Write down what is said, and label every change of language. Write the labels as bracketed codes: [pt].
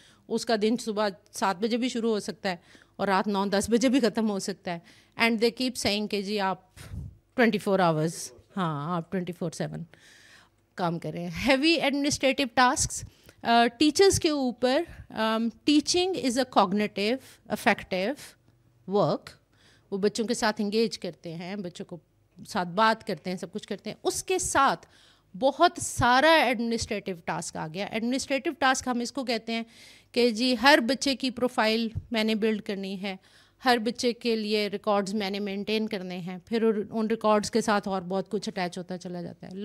[ur] اس کا دن صبح 7 بجے بھی شروع ہو سکتا ہے اور رات 9-10 بجے بھی ختم ہو سکتا ہے. [en] and they keep saying [ur] کہ جی آپ 24 آورز, ہاں آپ 24/7 کام کریں. [en] Heavy administrative tasks teachers کے اوپر. Teaching is a cognitive affective work. [ur] وہ بچوں کے ساتھ انگیج کرتے ہیں, بچوں کو ساتھ بات کرتے ہیں, سب کچھ کرتے ہیں. اس کے ساتھ بہت سارا ایڈمنسٹریٹو ٹاسک آ گیا. ایڈمنسٹریٹو ٹاسک ہم اس کو کہتے ہیں کہ جی ہر بچے کی پروفائل میں نے بلڈ کرنی ہے, ہر بچے کے لیے ریکارڈز میں نے مینٹین کرنے ہیں, پھر ان ریکارڈز کے ساتھ اور بہت کچھ اٹیچ ہوتا چلا جاتا ہے.